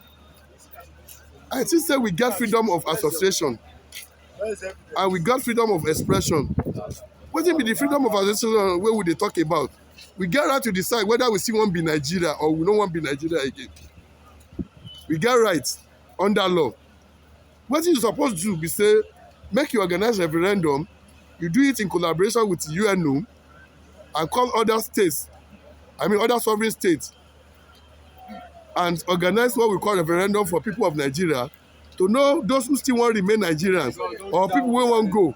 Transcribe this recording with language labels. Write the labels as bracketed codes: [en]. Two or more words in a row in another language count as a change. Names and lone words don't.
[pcm] I think say we get freedom of association and we get freedom of expression. Wetin be the freedom of association wey we dey talk about? We get right to decide whether we still wan be Nigeria or we no wan be Nigeria again. We get right under law. Wetin you suppose do be say make you organize referendum, you do it in collaboration with UNO and call other states, I mean other sovereign states, and organize what we call referendum for people of Nigeria to know those who still want to remain Nigerians or people wey wan go.